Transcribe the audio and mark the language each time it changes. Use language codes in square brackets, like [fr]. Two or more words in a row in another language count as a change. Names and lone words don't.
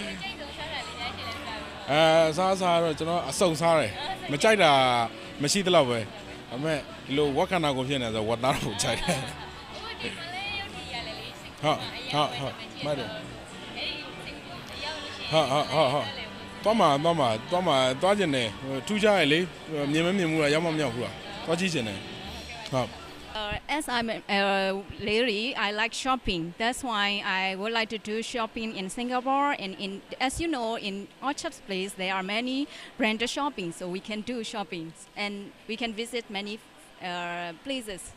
[my] စားတော့ကျွန်တော်အစုံစားတယ်မကြိုက်တာမရှိသလောက်ပဲဒါပေမဲ့ဒီလိုဝက်ခန္ဓာကိုဖြစ်နေဆိုဝက်သားကိုကြိုက်တယ်ဟုတ်မှတ်တယ်သွားကျင်တယ်ထူးခြားရလေမြင်မမြင်ဘူးလားရောက်မမြောက်ဘူးလားသွားကြည့်ကျင်တယ်ဟုတ် [en] As I'm a lady, I like shopping. That's why I would like to do shopping in Singapore. And as you know, in Orchard Place, there are many branded shopping, so we can do shopping and we can visit many places.